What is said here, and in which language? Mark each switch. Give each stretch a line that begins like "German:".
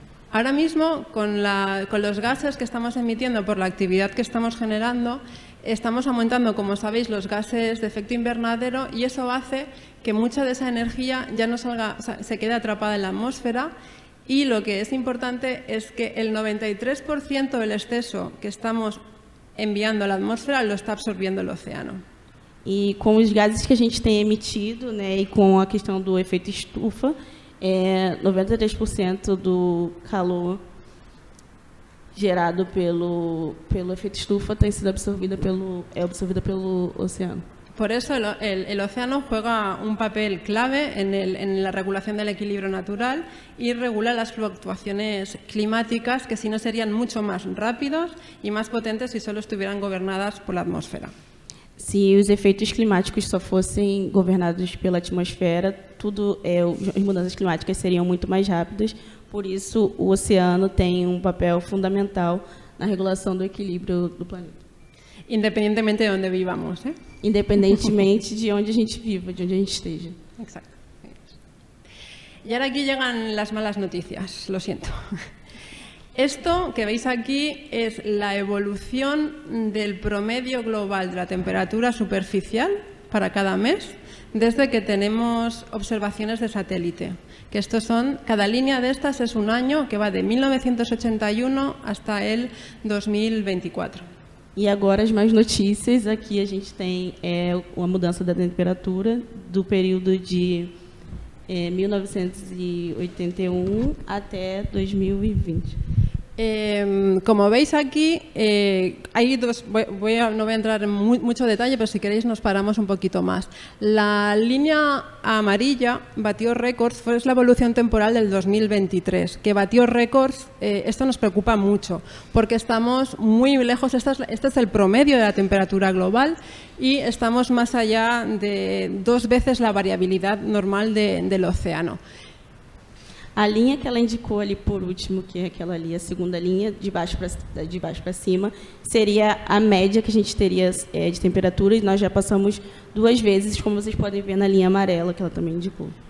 Spanish: Ahora mismo, con los gases que estamos emitiendo por la actividad que estamos generando, estamos aumentando, como sabéis, los gases de efecto invernadero, y eso hace que mucha de esa energía ya no salga, se quede atrapada en la atmósfera, y lo que es importante es que el 93% del exceso que estamos enviando a la atmósfera lo está absorbiendo el océano.
Portuguese: E com os gases que a gente tem emitido, né, e com a questão do efeito estufa, 93% do calor gerado pelo efeito estufa tem sido absorvido pelo oceano.
Spanish: Por eso el océano juega un papel clave en la regulación del equilibrio natural y regula las fluctuaciones climáticas, que si no serían mucho más rápidos y más potentes si solo estuvieran gobernadas por la atmósfera.
Portuguese: Se os efeitos climáticos só fossem governados pela atmosfera, as mudanças climáticas seriam muito mais rápidas. Por isso, o oceano tem papel fundamental na regulação do equilíbrio do planeta.
Spanish: Independientemente de onde vivamos, ¿eh?
Portuguese: Independentemente de onde a gente viva, de onde a gente esteja.
Spanish: Exacto. Y ahora aquí llegan las malas noticias, lo siento. Esto que veis aquí es la evolución del promedio global de la temperatura superficial para cada mes desde que tenemos observaciones de satélite. Que cada línea de estas es un año que va de 1981 hasta el 2024.
Portuguese: E agora as más notícias, aqui a gente tem uma mudança da temperatura do período de 1981 até 2020.
Spanish: Como veis aquí, hay dos, no voy a entrar en mucho detalle, pero si queréis nos paramos un poquito más. La línea amarilla batió récords, es la evolución temporal del 2023, que batió récords. Esto nos preocupa mucho, porque estamos muy lejos, este es el promedio de la temperatura global, y estamos más allá de 2 veces la variabilidad normal del océano.
Portuguese: A linha que ela indicou ali por último, que é aquela ali, a segunda linha, de baixo para cima, seria a média que a gente teria de temperatura, e nós já passamos 2 vezes, como vocês podem ver na linha amarela, que ela também indicou.